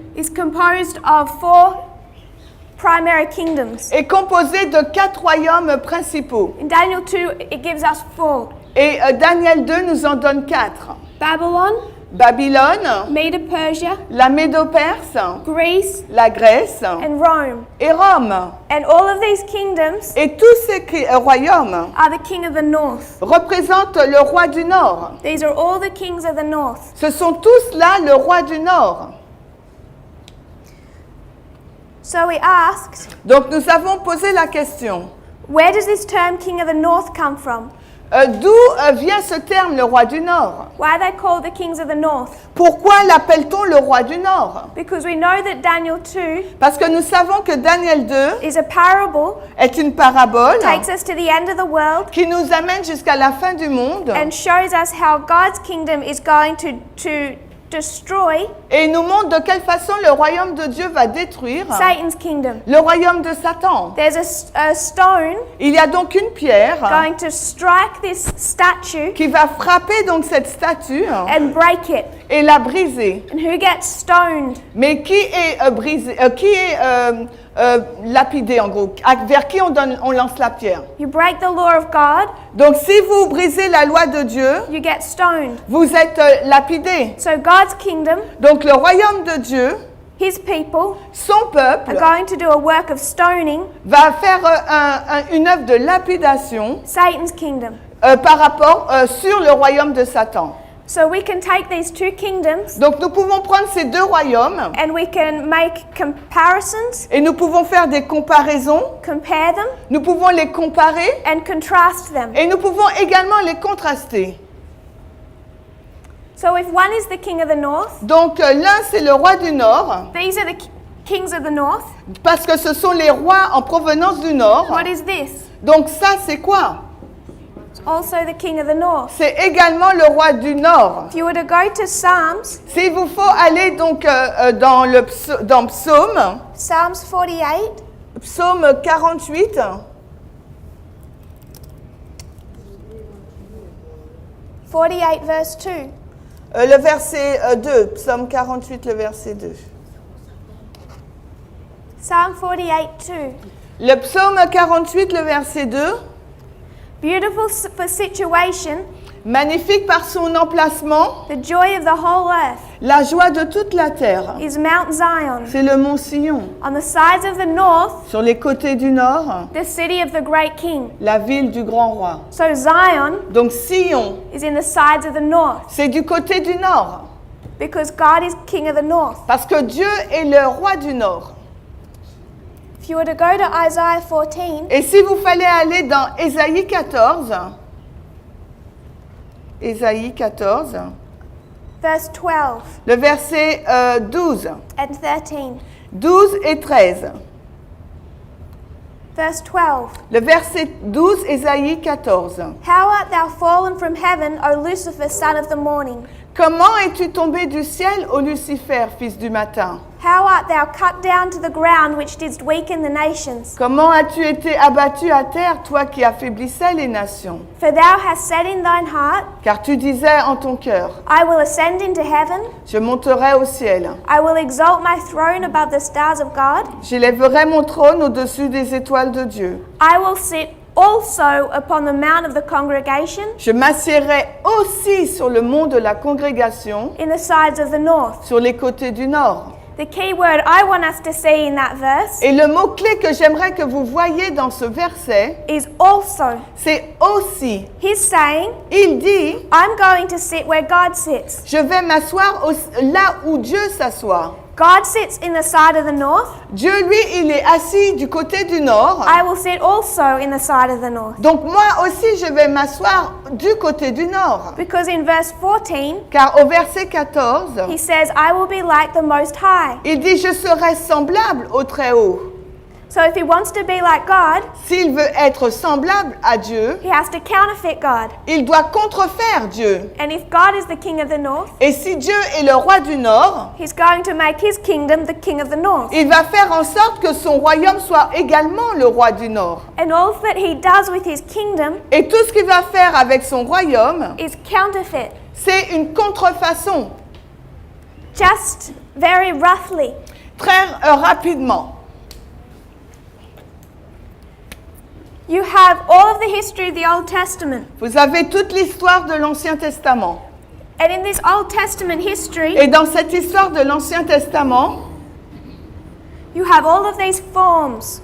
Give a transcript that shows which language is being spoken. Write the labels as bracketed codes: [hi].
[en] is composed of 4 primary kingdoms. [fr] est composée de 4 royaumes principaux. [en] In Daniel 2, it gives us 4. [fr] Et Daniel 2 nous en donne 4. [en] Babylon, [fr] Babylone, [en] Medo-Persia, [fr] la Médo-Perse, [en] Greece, [fr] la Grèce [en] and Rome. [fr] et Rome. [en] And all of these kingdoms [fr] Et tous ces royaumes [en] are the king of the north. [fr] représentent le roi du Nord. [en] These are all the kings of the north. [fr] Ce sont tous là le roi du Nord. [en] So we asked, [fr] Donc nous avons posé la question, [en] where does this term king of the north come from? [fr] D'où vient ce terme, le roi du Nord? [en] Why are they called the kings of the north? [fr] Pourquoi l'appelle-t-on le roi du Nord? [en] Because we know that Daniel 2 [fr] Parce que nous savons que Daniel 2 [en] is a parable, [fr] est une parabole [en] takes us to the end of the world, [fr] qui nous amène jusqu'à la fin du monde [en] and shows us how God's kingdom is going to destroy [fr] et nous montre de quelle façon le royaume de Dieu va détruire [en] Satan's kingdom. [fr] le royaume de Satan. [en] There's a stone [fr] Il y a donc une pierre [en] going to strike this statue [fr] qui va frapper donc cette statue [en] and break it. [fr] et la briser. [en] And who gets stoned? [fr] Mais qui est brisé, qui est lapidé en gros? Vers qui on lance la pierre? [en] You break the law of God, [fr] Donc si vous brisez la loi de Dieu, [en] you get stoned. [fr] vous êtes lapidé. [en] So God's kingdom, [fr] Donc le royaume de Dieu, [en] his people, [fr] son peuple, [en] are going to do a work of stoning [fr] va faire une œuvre de lapidation [en] Satan's kingdom. [fr] par rapport sur le royaume de Satan. [en] So we can take these two kingdoms [fr] Donc nous pouvons prendre ces deux royaumes [en] and we can make comparisons, [fr] et nous pouvons faire des comparaisons, [en] compare them, [fr] nous pouvons les comparer [en] and contrast them. [fr] et nous pouvons également les contraster. [en] So if one is the king of the north, [fr] Donc l'un c'est le roi du Nord, [en] these are the kings of the north. [fr] parce que ce sont les rois en provenance du Nord. [en] What is this? [fr] Donc ça c'est quoi? [en] It's also the king of the north. [fr] C'est également le roi du Nord. [en] If you were to go to Psalms, [fr] S'il vous faut aller donc dans Psaume, [en] Psalms 48, [fr] Psaume 48, [en] 48 verse 2. [fr] le verset 2, Psaume 48, le verset 2. [en] Psalm 48 2. [fr] Le Psaume 48, le verset 2, [en] Beautiful for situation, [fr] magnifique par son emplacement, [en] the joy of the whole earth [fr] la joie de toute la terre. [en] is Mount Zion. [fr] C'est le mont Sion. [en] On the sides of the north, [fr] Sur les côtés du nord, [en] the city of the great king. [fr] la ville du grand roi. [en] So Zion [fr] Donc Sion, [en] is in the sides of the north [fr] c'est du côté du nord, [en] because God is king of the north. [fr] parce que Dieu est le roi du nord. [en] If you were to go to Isaiah 14, [fr] Et si vous fallait aller dans Ésaïe 14, Ésaïe 14, [en] verse 12 [fr] le verset 12, [en] and 13. [fr] 12 et 13. [en] Verse 12. [fr] Le verset 12, Ésaïe 14. [en] How art thou fallen from heaven, O Lucifer, son of the morning? [fr] Comment es-tu tombé du ciel, ô Lucifer, fils du matin? [en] How art thou cut down to the ground, which didst weaken the nations? [fr] Comment as-tu été abattu à terre, toi qui affaiblissais les nations? [en] For thou hast said in thine heart, [fr] Car tu disais en ton cœur, [en] I will ascend into heaven, [fr] je monterai au ciel, [en] I will exalt my throne above the stars of God, [fr] j'élèverai mon trône au-dessus des étoiles de Dieu. [en] I will sit also upon the mount of the congregation [fr] Je m'assiérai aussi sur le mont de la congrégation, [en] in the sides of the north. [fr] sur les côtés du nord. [en] The key word I want us to see in that verse [fr] Et le mot-clé que j'aimerais que vous voyiez dans ce verset, [en] is also. [fr] c'est aussi. [en] He's saying, [fr] Il dit, [en] I'm going to sit where God sits. [fr] je vais m'asseoir là où Dieu s'assoit. [en] God sits in the side of the north. [fr] Dieu, lui, il est assis du côté du nord. [en] I will sit also in the side of the north. [fr] Donc moi aussi, je vais m'asseoir du côté du nord. [en] Because in verse 14, [fr] Car au verset 14, [en] he says, I will be like the Most High. [fr] il dit, je serai semblable au Très-Haut. [en] So if he wants to be like God, [fr] S'il veut être semblable à Dieu, [en] he has to counterfeit God. [fr] il doit contrefaire Dieu. [en] And if God is the king of the north, [fr] Et si Dieu est le roi du nord, [en] he's going to make his kingdom the king of the north. [fr] il va faire en sorte que son royaume soit également le roi du nord. [en] And all that he does with his kingdom [fr] Et tout ce qu'il va faire avec son royaume, [en] is counterfeit. [fr] c'est une contrefaçon, [en] Just very roughly. [fr] très rapidement. [en] You have all of the history of the Old Testament. [fr] Vous avez toute l'histoire de l'Ancien Testament. [en] And in this Old Testament history, [fr] Et dans cette histoire de l'Ancien Testament, [en] you have all of these forms.